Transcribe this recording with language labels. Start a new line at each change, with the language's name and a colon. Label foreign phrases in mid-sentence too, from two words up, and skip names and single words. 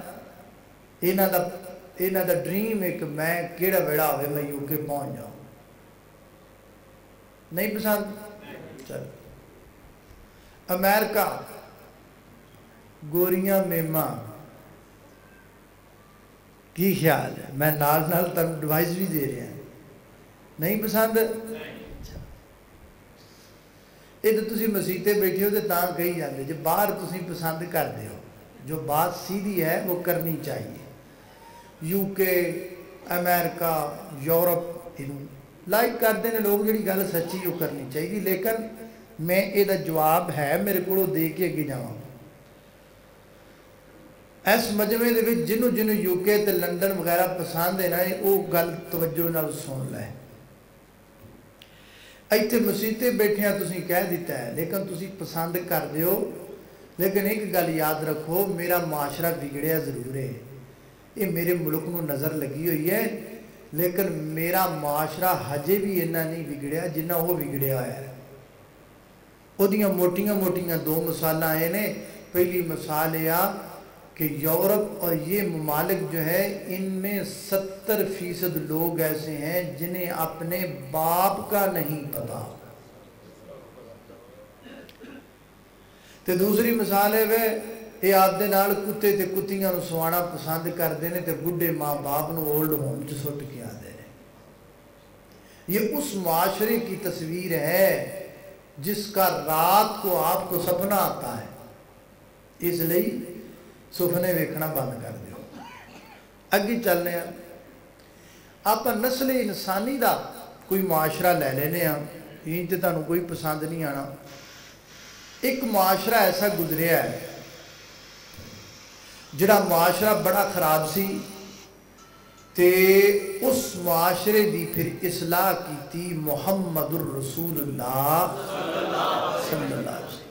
Punjabi: ਇਨ੍ਹਾਂ ਦਾ ਡ੍ਰੀਮ ਇੱਕ, ਮੈਂ ਕੇੜ੍ਹਾ ਵੇੜ੍ਹਾ ਹੋਵੇ ਮੈਂ ਯੂਕੇ ਪਹੁੰਚ ਜਾਊਂ। ਨਹੀਂ ਪਸੰਦ? ਚੱਲ। ਅਮਰੀਕਾ, ਗੋਰੀਆਂ ਮੇਮਾਂ, ਕੀ ਖ਼ਿਆਲ ਹੈ? ਮੈਂ ਨਾਲ ਨਾਲ ਤੁਹਾਨੂੰ ਐਡਵਾਈਸ ਵੀ ਦੇ ਰਿਹਾ। ਨਹੀਂ ਪਸੰਦ? ਇਹ ਤਾਂ ਤੁਸੀਂ ਮਸੀਤੇ ਬੈਠੇ ਹੋ ਤਾਂ ਤਾਂ ਕਹੀ ਜਾਂਦੇ ਜੋ ਬਾਹਰ ਤੁਸੀਂ ਪਸੰਦ ਕਰਤੇ ਹੋ।
Urdu: جو بات سیدھی ہے وہ کرنی چاہیے. یوکے، امریکہ، یورپ لائک کرتے ہیں لوگ,
Punjabi: ਜੀ ਗੱਲ ਸੱਚੀ ਵੋ ਕਰਨੀ ਚਾਹੀਏ।
Urdu: لیکن میں یہ جواب ہے میرے کو
Punjabi: ਦੇ ਕੇ ਅੱਗੇ ਜਾਵਾਂ। ਇਸ ਮਜਮੇ ਕੇ ਜਿਨ੍ਹਾਂ ਜਿਨ੍ਹਾਂ ਯੂਕੇ ਤੇ ਲੰਡਨ ਵਗੈਰਾ ਪਸੰਦ ਹੈ ਨਾ, ਵੋ ਗੱਲ ਤਵੱਜੋ ਨਾਲ ਸੁਣ ਲੈ। ਇੱਥੇ ਮਸੀਤੇ ਬੈਠਿਆਂ ਤੁਸੀਂ ਕਹਿ ਦਿੱਤਾ ਹੈ, ਲੇਕਿਨ ਤੁਸੀਂ ਪਸੰਦ ਕਰਦੇ ਹੋ। ਲੇਕਿਨ ਇੱਕ ਗੱਲ ਯਾਦ ਰੱਖੋ, ਮੇਰਾ ਮਾਸ਼ਰਾ ਵਿਗੜਿਆ ਜ਼ਰੂਰ ਹੈ, ਇਹ ਮੇਰੇ ਮੁਲਕ ਨੂੰ ਨਜ਼ਰ ਲੱਗੀ ਹੋਈ ਹੈ, ਲੇਕਿਨ ਮੇਰਾ ਮਾਸ਼ਰਾ ਹਜੇ ਵੀ ਇੰਨਾ ਨਹੀਂ ਵਿਗੜਿਆ ਜਿੰਨਾ ਉਹ ਵਿਗੜਿਆ ਹੋਇਆ ਹੈ। ਉਹਦੀਆਂ ਮੋਟੀਆਂ ਮੋਟੀਆਂ ਦੋ ਮਿਸਾਲਾਂ ਆਏ ਨੇ।
Urdu: پہلی مثال یہ کہ یورپ اور یہ ممالک جو ہے ان میں 70% لوگ ایسے ہیں جنہیں اپنے باپ کا نہیں پتا.
Punjabi: تے دوسری مثال ہے یہ آپ دے نال کتے تے کتیاں سوانا پسند کرتے ہیں تے بڈھے ماں باپ نو
English: old home
Punjabi: چ سٹ کے آتے ہیں.
Urdu: یہ اس معاشرے کی تصویر ہے جس کا رات کو آپ کو سپنا آتا ہے، اس لیے سپنے ویکھنا بند کر دیو.
Punjabi: اگے چلنے ہیں آپ نسل انسانی دا کوئی معاشرہ لے لینے ہیں، یہ تے تانوں کوئی پسند نہیں آنا. ایک معاشرہ ایسا گزریا ہے جڑا معاشرہ بڑا خراب سی تے اس معاشرے دی پھر اصلاح کیتی محمد الرسول اللہ
Arabic: صلی اللہ علیہ وسلم.